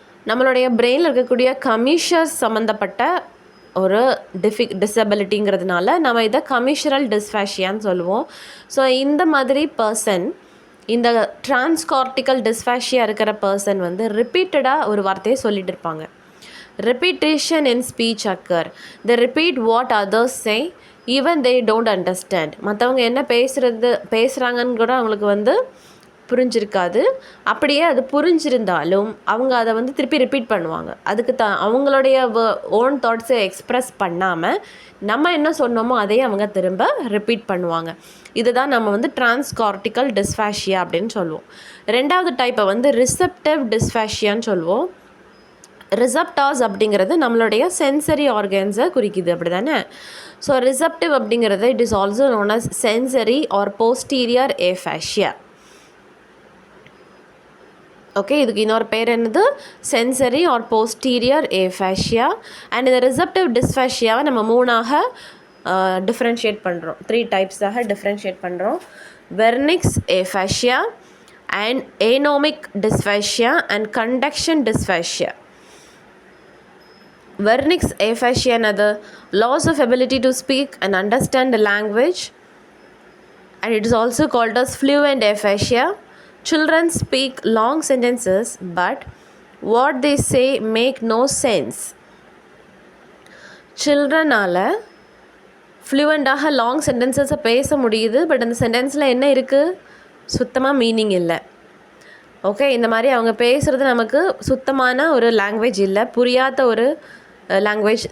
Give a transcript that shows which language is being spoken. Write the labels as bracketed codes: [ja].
[ta] நம்மளுடைய பிரெயினில் இருக்கக்கூடிய கமிஷர்ஸ் சம்மந்தப்பட்ட ஒரு டிசபிலிட்டிங்கிறதுனால நம்ம இதை கமிஷரல் டிஸ்ஃபாஷியான்னு சொல்லுவோம். ஸோ இந்த மாதிரி பர்சன், இந்த டிரான்ஸ்கார்டிக்கல் டிஸ்ஃபாஷியா இருக்கிற பர்சன் வந்து ரிப்பீட்டடாக ஒரு வார்த்தையை சொல்லிட்டு இருப்பாங்க. [en] repetition in speech occur. They repeat what others say even they don't understand. [ta] மற்றவங்க என்ன பேசுகிறாங்கன்னு கூட அவங்களுக்கு வந்து புரிஞ்சிருக்காது. அப்படியே அது புரிஞ்சிருந்தாலும் அவங்க அதை வந்து திருப்பி ரிப்பீட் பண்ணுவாங்க. அதுக்கு அவங்களுடைய ஓன் தாட்ஸை எக்ஸ்ப்ரெஸ் பண்ணாமல் நம்ம என்ன சொன்னோமோ அதையே அவங்க திரும்ப ரிப்பீட் பண்ணுவாங்க. இதுதான் நம்ம வந்து டிரான்ஸ்கார்டிக்கல் டிஸ்ஃபாஷியா அப்படின்னு சொல்லுவோம். ரெண்டாவது டைப்பை வந்து ரிசெப்டிவ் டிஸ்ஃபாஷியான்னு சொல்லுவோம். ரிசப்டார்ஸ் அப்படிங்கிறது நம்மளுடைய சென்சரி ஆர்கன்ஸை குறிக்குது, அப்படி தானே? [en] so receptive [ta] அப்படிங்கிறது [en] It is also known as sensory or posterior aphasia. [ta] Okay. இதுக்கு இன்னொரு பேர் என்னது? Sensory R posterior ஏஃபாஷியா. அண்ட் இந்த ரிசப்டிவ் டிஸ்ஃபாஷியாவை நம்ம மூணாக டிஃப்ரென்ஷியேட் பண்ணுறோம், 3 டைப்ஸாக டிஃப்ரென்ஷியேட் பண்ணுறோம். [en] Wernicke's aphasia and anomic dysphasia and conduction dysphasia. Wernicke's aphasia and other loss of ability to speak and understand the language, and it is also called as fluent aphasia. Children speak long sentences but what they say make no sense. [ta] Childrenaல ஃப்ளூவெண்ட்டாக long சென்டென்சஸை பேச முடியுது, but அந்த சென்டென்ஸில் என்ன இருக்குது, சுத்தமாக meaning இல்லை. Okay. இந்த மாதிரி அவங்க பேசுகிறது நமக்கு சுத்தமான ஒரு லாங்குவேஜ் இல்லை, புரியாத ஒரு லாங்குவேஜ்.